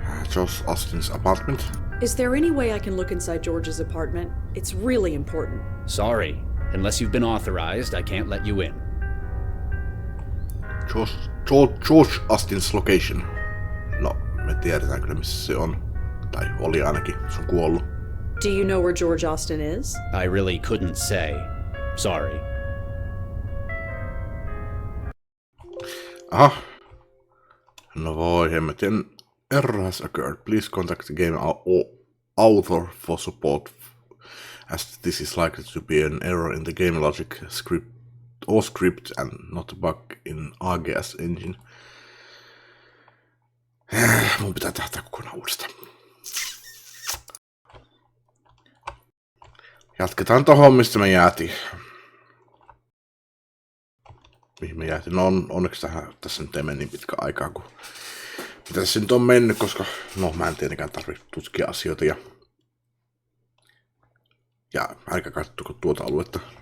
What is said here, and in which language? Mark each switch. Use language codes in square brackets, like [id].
[en] George Austin's apartment. Is there any way I can look inside George's apartment? It's really important. Sorry. Unless you've been authorized, I can't let you in. George Austin's location. [fi] No, me tiedetään kyllä missä se on. Tai oli ainakin, se on kuollut. [en] Do you know where George Austin is? I really couldn't say. Sorry. [fi] Aha. No voi hemmetin. [en] Error has occurred. Please contact the game author for support, as this is likely to be an error in the game logic script and not a bug in AGS engine. [fi] Mun pitää tehdä kokonaan uudestaan. Jatketaan tohon, mistä me jäätiin. Mihin me jäätiin? No onneksi tässä nyt ei mene niin pitkä aikaa kuin mitä tässä nyt on mennyt, koska no mä en tietenkään tarvitse tutkia asioita ja älkää katsoako tuota aluetta.